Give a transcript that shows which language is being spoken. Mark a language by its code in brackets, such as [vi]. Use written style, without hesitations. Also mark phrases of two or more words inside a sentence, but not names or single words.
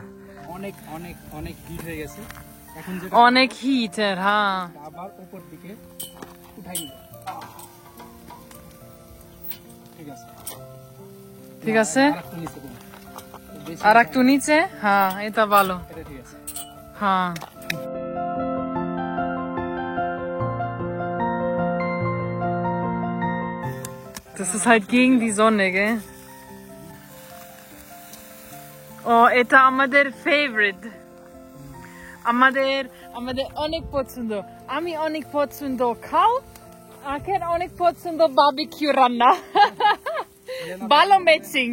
[bn] অনেক অনেক অনেক হিট হয়ে গেছে এখন, যেটা অনেক হিটের। হ্যাঁ, আবার উপর দিকে উঠাই নিব। ঠিক আছে, ঠিক আছে, আর একটু নিচে, হ্যাঁ এটা ভালো। এটা ঠিক আছে। হ্যাঁ [de] das ist halt gegen die Sonne, gell? [bn] Oh, এটা আমাদের ফেভারিট, আমাদের অনেক পছন্দ। আমি অনেক পছন্দ খাও, আখের অনেক পছন্দ বারবিকিউ রান্না। ভালো ম্যাচিং।